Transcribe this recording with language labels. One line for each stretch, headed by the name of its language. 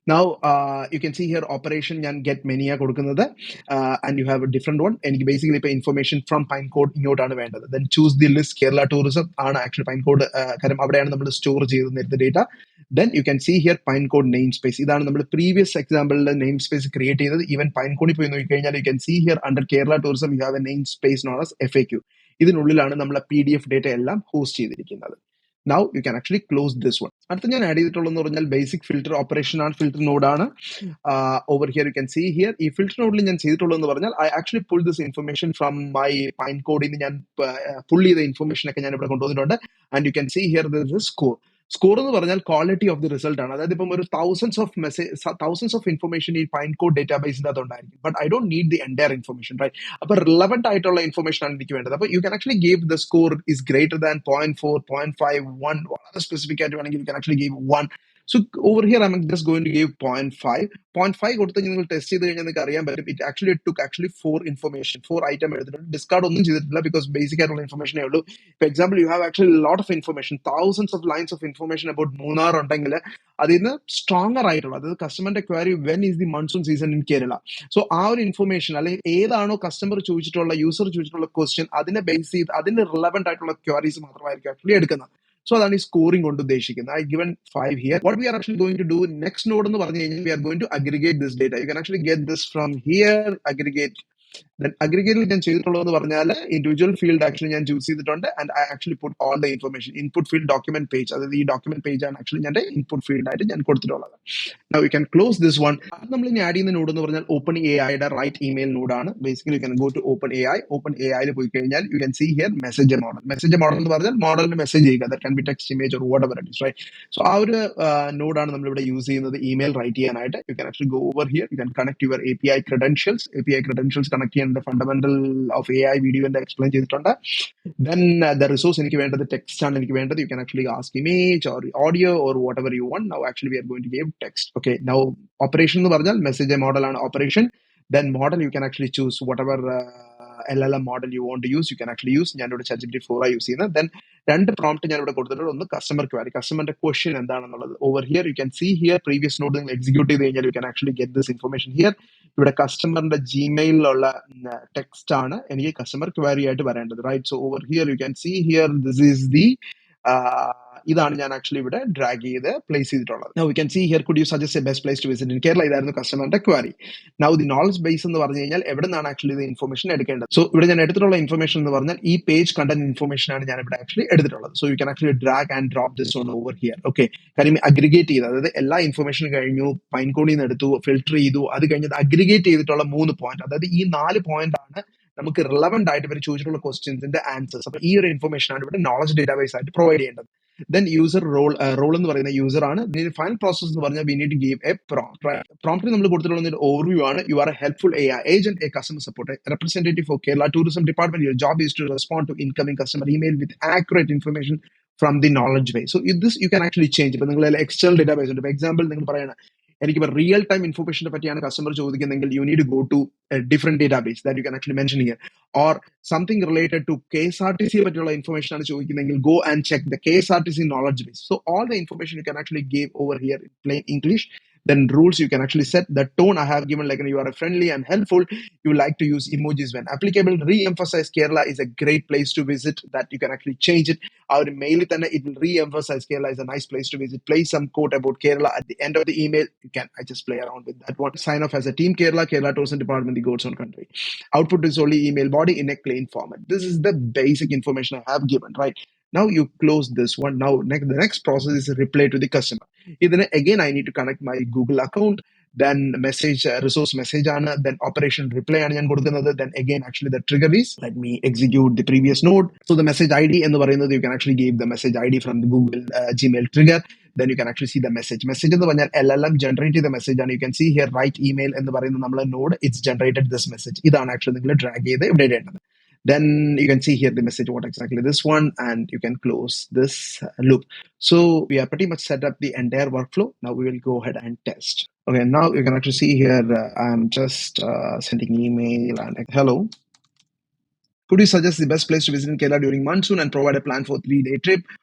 English: Now you can see here operation ഞാൻ get മെനിയ കൊടുക്കുന്നത് and you have a different one.
Malayalam: എനിക്ക് basically ഇപ്പൊ information from Pinecone ഇങ്ങോട്ടാണ് വേണ്ടത്. Then choose the list Kerala tourism ആണ് actually Pinecone, കാരണം അവിടെയാണ് നമ്മൾ സ്റ്റോർ ചെയ്ത് നേരത്തെ data.
English: Then you can see here Pinecone namespace.
Malayalam: ഇതാണ് നമ്മൾ പ്രീവിയസ് എക്സാമ്പിളിലെ നെയിം സ്പേസ് ക്രിയേറ്റ് ചെയ്തത്. ഈവൻ Pinecone പോയി നോക്കിക്കഴിഞ്ഞാൽ
English: you can see here under Kerala Tourism you have a namespace known as FAQ.
Malayalam: ഇതിനുള്ളിലാണ് നമ്മളെ PDF ഡേറ്റ എല്ലാം host ചെയ്തിരിക്കുന്നത്.
English: Now you can actually close this one.
Malayalam: അടുത്ത ഞാൻ ആഡ് ചെയ്തിട്ടുള്ളതെന്ന് പറഞ്ഞാൽ basic filter operation ആണ്, ഫിൽറ്റർ നോഡാണ്.
English: over here you can see here
Malayalam: ഈ filter നോഡിൽ ഞാൻ ചെയ്തിട്ടുള്ളതെന്ന് പറഞ്ഞാൽ
English: I actually pull this information from my Pinecone.
Malayalam: ഞാൻ പുൾ ചെയ്ത ഇൻഫർമേഷൻ ഒക്കെ ഞാൻ ഇവിടെ കൊണ്ടുവന്നിട്ടുണ്ട്.
English: And you can see here this is score.
Malayalam: Score എന്ന് പറഞ്ഞാൽ ക്വാളിറ്റി ഓഫ് ദി റിസൾട്ട് ആണ്. അതായത് ഇപ്പം ഒരു തൗസൻഡ്സ് ഓഫ് ഇൻഫർമേഷൻ ഈ Pinecone ഡേറ്റാബേസിന്റെ അകത്ത് ഉണ്ടായിരിക്കും.
English: But I don't need the entire information, right?
Malayalam: അപ്പൊ റിലവന്റ് ആയിട്ടുള്ള ഇൻഫർമേഷൻ ആണ് എനിക്ക് വേണ്ടത്.
English: അപ്പൊ you can actually give the score is greater than 0.4, 0.5, 1.
Malayalam: വളരെ സ്പെസിഫിക് ആയിട്ട് വേണമെങ്കിൽ
English: You can actually give 1. So over here I'm just going to give 0.5.
Malayalam: 0.5 കൊടുത്ത് നിങ്ങൾ ടെസ്റ്റ് ചെയ്ത് കഴിഞ്ഞാൽ നിങ്ങൾക്ക് അറിയാൻ പറ്റും ഇറ്റ് ആക്ച്വലി took 4 ഐറ്റം എടുത്തിട്ടുണ്ട്. ഡിസ്കാർഡ് ഒന്നും ചെയ്തിട്ടില്ല ബിക്കോസ് ബേസിക് ആയിട്ടുള്ള ഇൻഫർമേഷനേ ഉള്ളൂ.
English: for example you have actually lot of information, thousands of lines of information about Munnar
Malayalam: ഉണ്ടെങ്കിൽ അതിൽ നിന്ന് സ്ട്രോങ്ങർ ആയിട്ടുള്ള, അതായത് കസ്റ്റമറിന്റെ query
English: When is the monsoon season in Kerala.
Malayalam: So ആ ഒരു ഇൻഫർമേഷൻ അല്ലെങ്കിൽ ഏതാണോ കസ്റ്റമർ ചോദിച്ചിട്ടുള്ള യൂസർ ചോദിച്ചിട്ടുള്ള ക്വസ്റ്റ്യൻ അതിനെ ബേസ് ചെയ്ത് അതിന് റിലവന്റ് ആയിട്ടുള്ള ക്വയറീസ് മാത്രമായിരിക്കും ആക്ച്വലി എടുക്കുന്നത്. So അതാണ് ഈ സ്കോറിംഗ് കൊണ്ട് ഉദ്ദേശിക്കുന്നത്.
English: I given 5 here. What we are actually going to do next node
Malayalam: എന്ന് പറഞ്ഞു കഴിഞ്ഞാൽ
English: we are going to aggregate this data. You can actually get this from here, aggregate.
Malayalam: Then aggregate ഞാൻ ചെയ്തിട്ടുള്ളതെന്ന് പറഞ്ഞാൽ individual field actually ഞാൻ choose ചെയ്തിട്ടുണ്ട്
English: And I actually put all the information.
Malayalam: Input field document page, അതായത് ഈ document page ആണ് actually ഞാൻ input field ആയിട്ട് ഞാൻ കൊടുത്തിട്ടുള്ളത്.
English: Now you can close this one.
Malayalam: നമ്മൾ ഇനി ആഡ് ചെയ്യുന്ന നോഡ് എന്ന് പറഞ്ഞാൽ OpenAIയുടെ റൈറ്റ് ഇമെയിൽ നോഡാണ്.
English: Basically you can go to OpenAI.
Malayalam: OpenAIയിൽ പോയി കഴിഞ്ഞാൽ
English: you can see here
Malayalam: message model. Message model എന്ന് പറഞ്ഞാൽ മോഡലിന് മെസ്സേജ് ചെയ്യുക.
English: That can be text, image or whatever it is, right?
Malayalam: So ആ ഒരു നോഡാണ് നമ്മൾ ഇവിടെ യൂസ് ചെയ്യുന്നത് ഇമെയിൽ റൈറ്റ് ചെയ്യാനായിട്ട്.
English: You can actually go over here. You can connect your API credentials.
Malayalam: API credentials connect connect ചെയ്യേണ്ട fundamental of AI video explain ചെയ്തിട്ടുണ്ട്.
English: Then the resource
Malayalam: എനിക്ക് വേണ്ടത് text ആണ് എനിക്ക് വേണ്ടത്.
English: You can actually ask image or audio or whatever you want. Now actually we are going to give text. Okay, now operation
Malayalam: എന്ന് പറഞ്ഞാൽ
English: message model ആണ് operation. Then model you can actually choose whatever LLM model you want to use. You can actually use.
Malayalam: ഞാനിവിടെ ChatGPT 4 use ചെയ്യുന്നത്. Then രണ്ട് prompt ഞാൻ ഇവിടെ കൊടുത്തിട്ടുണ്ട്. ഒന്ന് കസ്റ്റമർ ക്വയറി, കസ്റ്റമറിന്റെ ക്വസ്റ്റ്യൻ എന്താണെന്നുള്ളത്.
English: over here you can see here
Malayalam: previous not നിങ്ങൾ execute ചെയ്ത് കഴിഞ്ഞാൽ
English: You can actually get this information here.
Malayalam: ഇവിടെ കസ്റ്റമറിന്റെ ജിമെയിലുള്ള ടെക്സ്റ്റ് ആണ് എനിക്ക് കസ്റ്റമർ ക്വയറി ആയിട്ട് വരേണ്ടത്, right?
English: so over here you can see here this is the
Malayalam: ഇതാണ് ഞാൻ ആക്ച്വലി ഇവിടെ ഡ്രാഗ് ചെയ്ത് പ്ലേസ് ചെയ്തിട്ടുള്ളത്.
English: Now you can see here could you suggest a best place to visit in Kerala.
Malayalam: ഇതായിരുന്നു കസ്റ്റമറിന്റെ query. Now the knowledge base എന്ന് പറഞ്ഞു കഴിഞ്ഞാൽ എവിടെ നിന്നാണ് ആക്ച്വലി ഇത് ഇൻഫർമേഷൻ എടുക്കേണ്ടത്. സോ ഇവിടെ ഞാൻ എടുത്തിട്ടുള്ള ഇൻഫർമേഷൻ എന്ന് പറഞ്ഞാൽ ഈ പേജ് കണ്ടന്റ് ഇൻഫർമേഷൻ ആണ് ഞാൻ ഇവിടെ ആക്ച്വലി എടുത്തിട്ടുള്ളത്.
English: So you can actually drag and drop this on over here.
Malayalam: Okay, കാര്യം അഗ്രിഗേറ്റ് ചെയ്ത്, അതായത് എല്ലാ ഇൻഫർമേഷൻ കഴിഞ്ഞു, പൈൻകോണിൽ നിന്ന് എടുത്തു, ഫിൽട്ടർ ചെയ്തു, അത് കഴിഞ്ഞത് അഗ്രിഗേറ്റ് ചെയ്തിട്ടുള്ള 3 പോയിന്റ്, അതായത് ഈ 4 പോയിന്റ് ആണ് നമുക്ക് റിലവന്റ് ആയിട്ട് ഇവർ ചോദിച്ചിട്ടുള്ള ക്വസ്റ്റ്യൻസിന്റെ ആൻസേഴ്സ്. അപ്പൊ ഈ ഒരു ഇൻഫർമേഷൻ ആണ് ഇവിടെ നോളജ് ഡേറ്റാബേസ് ആയിട്ട് പ്രൊവൈഡ് ചെയ്യേണ്ടത്. ദെൻ യൂസർ റോൾ എന്ന് പറയുന്ന യൂസർ ആണ്. ഫൈനൽ പ്രോസസ് എന്ന് പറഞ്ഞാൽ
English: We need to give a prompt.
Malayalam: പ്രോംപ്റ്റിൽ നമ്മൾ കൊടുത്തിട്ടുള്ള ഒരു ഓവർവ്യൂ ആണ്.
English: You are a helpful AI agent, a customer support representative for Kerala Tourism Department. Your job is to respond to incoming customer email with accurate information from the knowledge base. So if this you can actually change.
Malayalam: ഇപ്പൊ നിങ്ങൾ external database ഉണ്ട്. For example നിങ്ങൾ പറയണം എനിക്കിപ്പോൾ real time ഇൻഫർമേഷനെ പറ്റിയാണ് customer ചോദിക്കുന്നതെങ്കിൽ
English: You need go to different database that you can actually mention here. Or something related to KSRTC
Malayalam: പറ്റിയുള്ള information ആണ് ചോദിക്കുന്നതെങ്കിൽ
English: Go and check the KSRTC knowledge base. So all the information you can actually give over here in plain English. Then rules you can actually set. The tone I have given, like you are friendly and helpful. You like to use emojis when applicable. Re-emphasize Kerala is a great place to visit. That you can actually change it. Our mail it will re-emphasize Kerala is a nice place to visit. Place some quote about Kerala at the end of the email. You can I just play around with that one. Sign off as a team Kerala Tourism Department, the Goats on Country. Output is only email body in a plain format. This is the basic information I have given, right? Now you close this one. Now the next process is a reply to the customer. Then again I need to connect my Google account. Then message resource message ആണ്. Then operation reply ആണ് ഞാൻ കൊടുക്കുന്നത്. Then again actually the trigger is let me execute the previous node. So the message ID
Malayalam: എന്ന് പറയുന്നത്
English: you can actually give the message ID from the Google Gmail trigger. Then you can actually see the message എന്ന് പറഞ്ഞാൽ LLM generate ചെയ്ത message ആണ്. You can see here write email എന്ന് പറയുന്ന നമ്മളെ node it's generated this message.
Malayalam: ഇതാണ് actually നിങ്ങൾ drag ചെയ്ത് ഇവിടെ ഇടേണ്ടത്.
English: Then you can see here the message what exactly this one, and you can close this loop. So we are pretty much set up the entire workflow. Now we will go ahead and test. Okay, now you can actually see here I'm just sending email and hello. Could you suggest the best place to visit in Kerala during monsoon and provide a plan for 3-day trip?